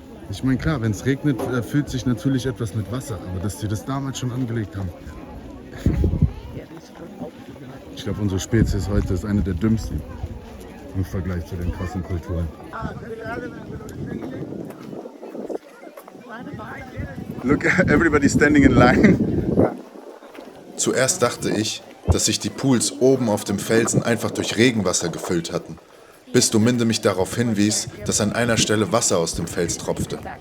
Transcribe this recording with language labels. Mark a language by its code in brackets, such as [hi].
[de] Ich meine, klar, wenn es regnet, füllt sich natürlich etwas mit Wasser, aber dass die das damals schon angelegt haben. Ich glaube, unsere Spezies heute ist eine der dümmsten im Vergleich zu den krassen Kulturen. [en] Look, everybody standing in line. [de] Zuerst dachte ich, dass sich die Pools oben auf dem Felsen einfach durch Regenwasser gefüllt hatten, bis Dominde mich darauf hinwies, dass an einer Stelle Wasser aus dem Fels tropfte.